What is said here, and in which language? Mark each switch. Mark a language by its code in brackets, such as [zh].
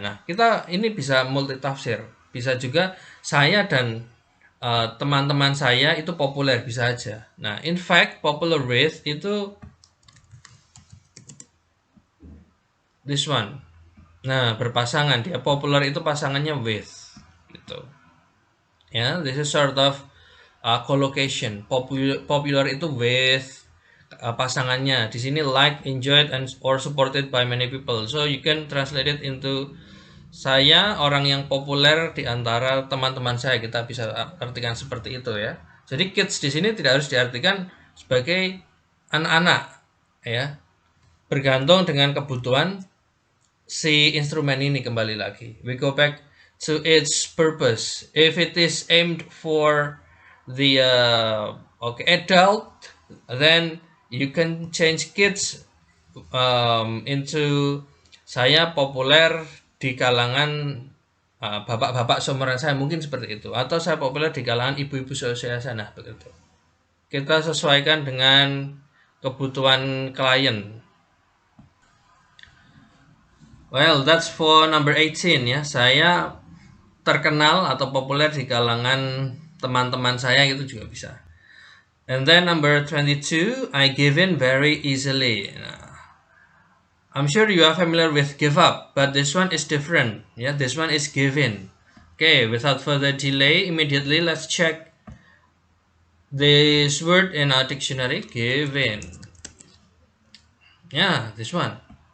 [id] Nah, kita ini bisa multitafsir. Bisa juga saya dan teman-teman saya itu populer, bisa aja. [en] Nah, in fact, popular with itu this one. [id] Nah, berpasangan, dia popular itu pasangannya with gitu. [en] Ya, this is sort of collocation. [id] Popular itu with pasangannya. Di sini [en] like, enjoyed, and or supported by many people. So you can translate it into [id] saya orang yang populer di antara teman-teman saya. Kita bisa artikan seperti itu, ya. Jadi kids di sini tidak harus diartikan sebagai anak-anak, ya. Bergantung dengan kebutuhan si instrumen ini kembali lagi. [en] We go back to its purpose. If it is aimed for the adult, then you can change kids into [id] saya populer di kalangan bapak-bapak seumuran saya, mungkin seperti itu, atau saya populer di kalangan ibu-ibu seusia saya. Nah, begitu. Kita sesuaikan dengan kebutuhan klien. [en] Well, that's for number 18, ya. [id] Saya terkenal atau populer di kalangan teman-teman saya, itu juga bisa. [en] And then number 22, I give in very easily. Nah, I'm sure you are familiar with give up, but this one is different. Yeah, this one is give in. Okay, without further delay, immediately let's check this word in our dictionary, give in. Yeah, this one.